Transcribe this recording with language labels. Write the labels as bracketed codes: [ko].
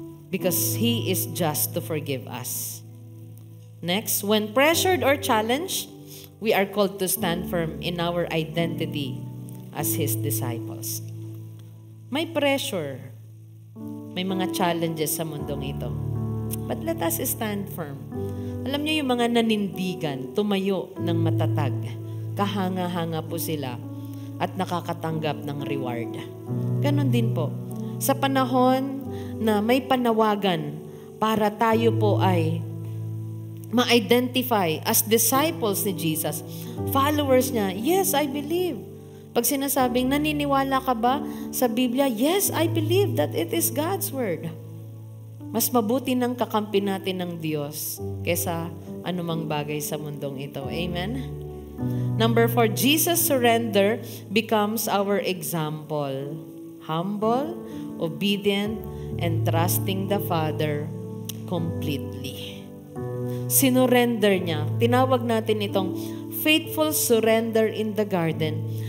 [en] Because He is just to forgive us. Next, when pressured or challenged, we are called to stand firm in our identity as His disciples. [tl] May pressure. May mga challenges sa mundong ito. [en] But let us stand firm. [tl] Alam niyo yung mga nanindigan, tumayo ng matatag. Kahanga-hanga po sila at nakakatanggap ng reward. Ganon din po. Sa panahon na may panawagan para tayo po ay [en] ma-identify as disciples ni Jesus, followers niya. Yes, I believe. [tl] Pag sinasabing, naniniwala ka ba sa Biblia? [en] Yes, I believe that it is God's Word. [tl] Mas mabuti ng kakampi natin ng Diyos kesa anumang bagay sa mundong ito. [en] Amen? Number 4, Jesus' surrender becomes our example. Humble, obedient, and trusting the Father completely. [tl] Sinurrender niya. Tinawag natin itong [en] faithful surrender in the garden.